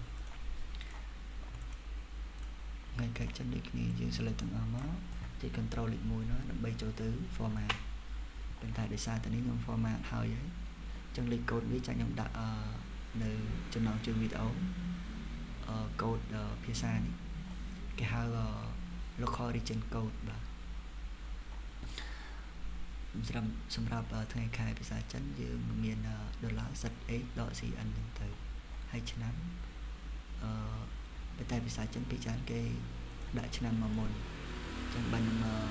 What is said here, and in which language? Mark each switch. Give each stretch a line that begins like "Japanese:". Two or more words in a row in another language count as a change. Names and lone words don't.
Khmer: ថ្ងៃខែចិនដូចគ្នាយើង select ទាំងអស់មកចុច control លេខ1នោះដើម្បីចូលទៅ format ប៉ុន្តែដោយសារតែនេះខ្ញុំ format ហើយអញ្ចឹងលេខកូដវាចាញ់ខ្ញុំដាក់នៅចំណងជើងវីដេអូកូដភាសានេះគេហៅ
English: local region code
Khmer: បាទ សម្រាប់ថ្ងៃខែភាសាចិនយើងមាន$ZH.cn ហ្នឹងទៅហើយឆ្នាំតែភាសាចិនពីច្រើនគេដាក់ឆ្នាំមកមុនអញ្ចឹងបានខ្ញុំ